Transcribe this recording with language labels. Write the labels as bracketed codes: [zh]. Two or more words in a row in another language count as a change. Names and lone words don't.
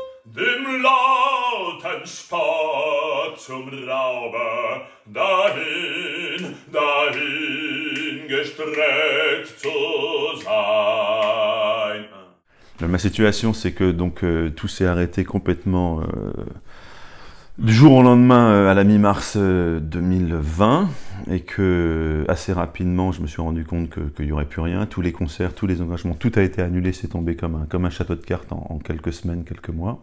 [de] dem lauten Spott zum Raube, dahin, dahin gestreckt zu sein. [fr] Ma situation, c'est que donc tout s'est arrêté complètement du jour au lendemain à la mi-mars 2020 et que assez rapidement je me suis rendu compte qu'il n'y aurait plus rien, tous les concerts, tous les engagements, tout a été annulé, c'est tombé comme un château de cartes en quelques semaines, quelques mois.